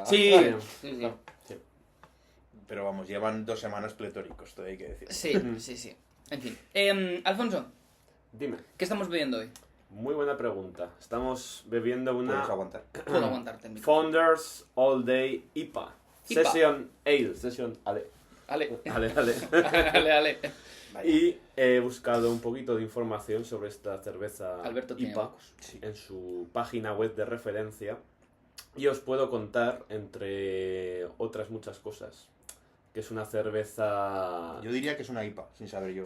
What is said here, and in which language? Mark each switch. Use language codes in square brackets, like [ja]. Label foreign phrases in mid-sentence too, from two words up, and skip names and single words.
[es] Sí, Está bien. sí. Pero vamos, llevan 2 semanas pletóricos, todo hay que decir. Sí. En fin. Alfonso, Dime. ¿qué estamos bebiendo hoy? Muy buena pregunta. Estamos bebiendo una Puedes aguantar. Puedo aguantarte en mi Founders All Day IPA. IPA. [en] Session Ale. Session Ale. [es] Ale. Ale. Vaya. Y he buscado un poquito de información sobre esta cerveza Alberto tiene IPA huecos. en su página web de referencia. Y os puedo contar, entre otras muchas cosas, que es una cerveza... Yo diría que es una IPA, sin saber yo.